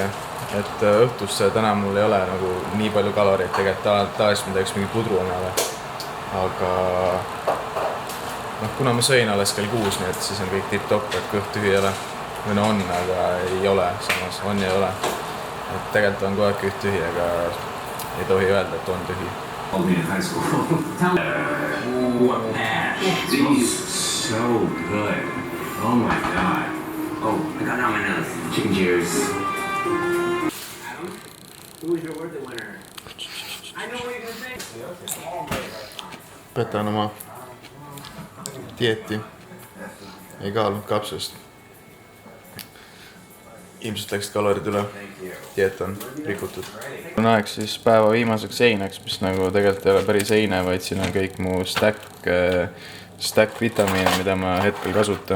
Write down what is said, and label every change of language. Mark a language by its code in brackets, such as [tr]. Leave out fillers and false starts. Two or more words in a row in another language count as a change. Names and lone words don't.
[et] Et õhtus täna mul ei ole nagu nii palju kaloreid, tegelikult tavaliselt ma teeks mingi pudru omale. Aga kuna ma sõin alles kell 6, nii et siis on kõik tipp-topp, et kõht tühi ei ole. Või no on, aga ei ole samas, on ja ei ole. Et tegelikult on kogu aeg kõht tühi, aga ei tohi öelda, et on tühi. [en] These so good. Oh my god. Oh, I got on my nose. Chicken cheers. Adam, who was your worthy winner? I know what you're gonna say. [et] Petan oma dieeti. Ei kaalunud kapsust. Ilmselt läksid kalorid üle. Dieet on rikutud. On aeg siis päeva viimaseks eineks, mis nagu tegelikult ei ole päris eine, vaid siin on kõik mu stack vitamiine, mida ma hetkel kasutan.